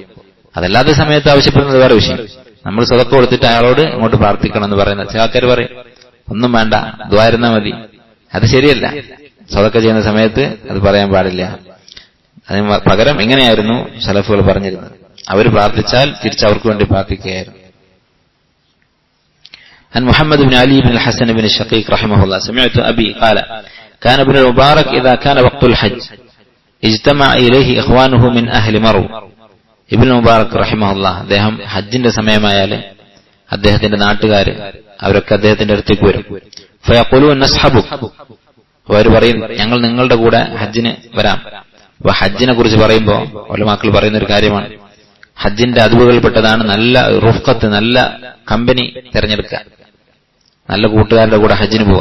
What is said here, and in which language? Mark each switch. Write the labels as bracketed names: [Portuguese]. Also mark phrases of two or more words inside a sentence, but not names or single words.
[Malayalam] അതല്ലാത്ത സമയത്ത് ആവശ്യപ്പെടുന്നത് വേറെ വിഷയം. നമ്മൾ സദഖ കൊടുത്തിട്ട് അയാളോട് ഇങ്ങോട്ട് പ്രാർത്ഥിക്കണം എന്ന് പറയുന്നത് ചില ആൾക്കാർ പറയും, ഒന്നും വേണ്ട ദുആ ഇരുന്നാ മതി. അത് ശരിയല്ല. സദഖ ചെയ്യുന്ന സമയത്ത് അത് പറയാൻ പാടില്ല. അതിന് പകരം ഇങ്ങനെയായിരുന്നു സലഫുകൾ പറഞ്ഞിരുന്നത്. അവർ പ്രാർത്ഥിച്ചാൽ തിരിച്ച് അവർക്ക് വേണ്ടി പ്രാർത്ഥിക്കുകയായിരുന്നു. [Arabic] عن محمد بن علي بن الحسن بن الشقيق رحمه الله سمعت أبي قال كان ابن المبارك إذا كان وقت الحج اجتمع إليه إخوانه من أهل مرو. [Malayalam] ഇബ്നു മുബാറക് റഹിമഹുല്ലാഹ് അദ്ദേഹം ഹജ്ജിന്റെ സമയമായാല് അദ്ദേഹത്തിന്റെ നാട്ടുകാര് അവരൊക്കെ അദ്ദേഹത്തിന്റെ അടുത്തേക്ക് വരും. [Arabic] فيقولون نصحبك, [Malayalam] അവർ പറയും ഞങ്ങൾ നിങ്ങളുടെ കൂടെ ഹജ്ജിന് വരാം. അപ്പൊ ഹജ്ജിനെ കുറിച്ച് പറയുമ്പോ ഉലമാക്കൾ പറയുന്ന ഒരു കാര്യമാണ്, ഹജ്ജിന്റെ അതുവുകൾപ്പെട്ടതാണ് നല്ല റുഫ്ഖത്ത്, നല്ല കമ്പനി തിരഞ്ഞെടുക്കുക, നല്ല കൂട്ടുകാരുടെ കൂടെ ഹജ്ജിന് പോവുക.